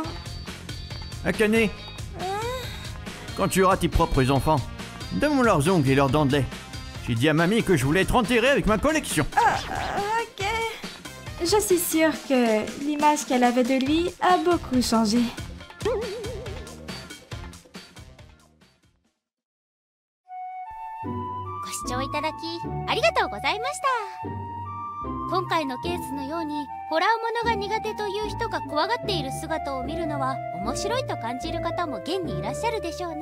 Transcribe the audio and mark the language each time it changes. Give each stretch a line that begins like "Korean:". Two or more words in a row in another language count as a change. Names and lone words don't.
French: Akane, quand tu auras tes propres enfants, donne-moi leurs ongles et leurs dents de lait. J'ai dit à mamie que je voulais être enterré avec ma collection. Ok. Je suis sûre que l'image qu'elle avait de lui a beaucoup changé.
Japanese: ご視聴いただきありがとうございました。今回のケースのようにホラーものが苦手という人が怖がっている姿を見るのは面白いと感じる方も現にいらっしゃるでしょうね。